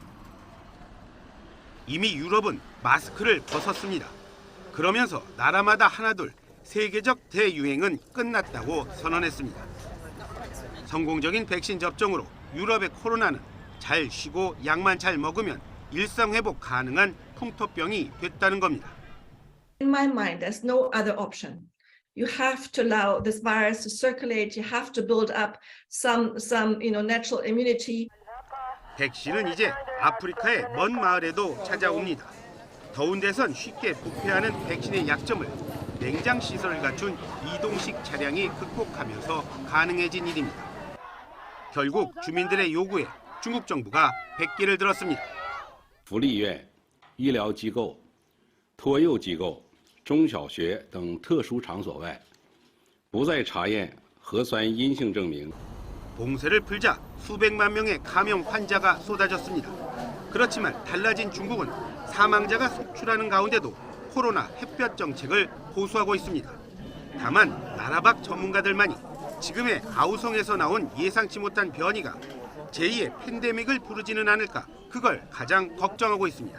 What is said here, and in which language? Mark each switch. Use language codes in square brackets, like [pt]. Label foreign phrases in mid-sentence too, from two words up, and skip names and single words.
[ko] 이미 유럽은 마스크를 벗었습니다. 그러면서 나라마다 하나둘 세계적 대유행은 끝났다고 선언했습니다. 성공적인 백신 접종으로 유럽의 코로나는 잘 쉬고 약만 잘 먹으면 일상회복 가능한 풍토병이 됐다는 겁니다. [en] In my mind, there's no other option. You have to allow this virus to circulate. You have to build up some natural immunity. [ko] 백신은 이제 아프리카의 먼 마을에도 찾아옵니다. 더운 데선 쉽게 부패하는 백신의 약점을 냉장 시설을 갖춘 이동식 차량이 극복하면서 가능해진 일입니다. 결국 주민들의 요구에 중국 정부가 백기를 들었습니다. [zh] 福利院、医疗机构、托幼机构、中小学等特殊场所外，不再查验核酸阴性证明。 [ko] 봉쇄를 풀자 수백만 명의 감염 환자가 쏟아졌습니다. 그렇지만 달라진 중국은 사망자가 속출하는 가운데도 코로나 햇볕 정책을 호소하고 있습니다. 다만 나라 밖 전문가들만이 지금의 아우성에서 나온 예상치 못한 변이가 제2의 팬데믹을 부르지는 않을까 그걸 가장 걱정하고 있습니다.